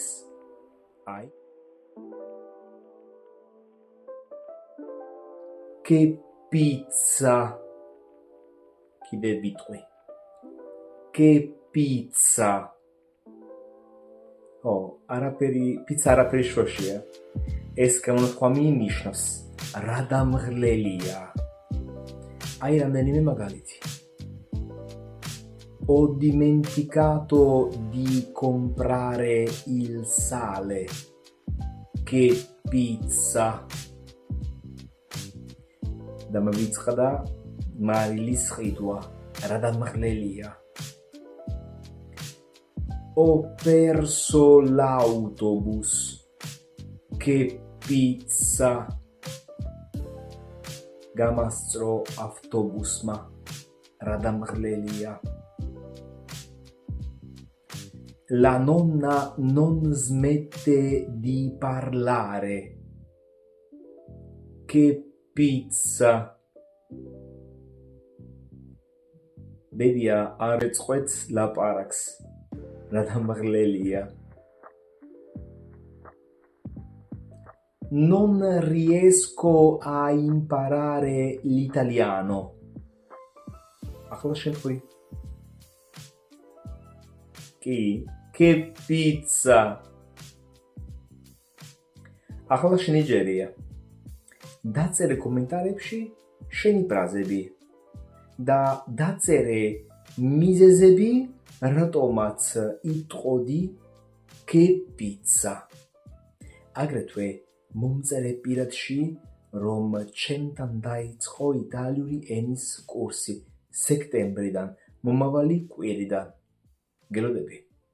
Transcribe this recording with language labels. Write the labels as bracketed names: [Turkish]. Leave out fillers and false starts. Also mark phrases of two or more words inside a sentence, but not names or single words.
[Georgian] აი [Italian] Che pizza [Georgian] კიდე ვიტყვი [Italian] Che pizza [Georgian] პიცა არაფერი შროშია. ეს გამონათქვამი ნიშნავს რა დამღლელია. Hai რამდენიმე მაგალითი. [Italian] Ho dimenticato di comprare il sale. Che pizza. [Georgian] დამავიწყდა მარილის ყიდვა. რა დამღლელია. [Italian] Ho perso l'autobus. Che pizza. [Georgian] გამასწრო ავტობუსმა. რა დამღლელია. [Italian] La nonna non smette di parlare. Che pizza. [Georgian] Bebia არ ეწყვეტს ლაპარაკს. რა დამღლელია. [Italian] Non riesco a imparare l'italiano. [Georgian] ახლა შევხვი. კი, [Italian] che pizza. [Georgian] ახლა შენიჯერია. დაწერე კომენტარებში შენი ფრაზები და დაწერე მიზეზები, რატომაც იტყოდი [Italian] che pizza. [Georgian] აგრეთვე მომწერე პირადში, რომ ჩემთან დაიწყო იტალიური ენის კურსი სექტემბრიდან, მომავალი კვირიდან. გელოდები.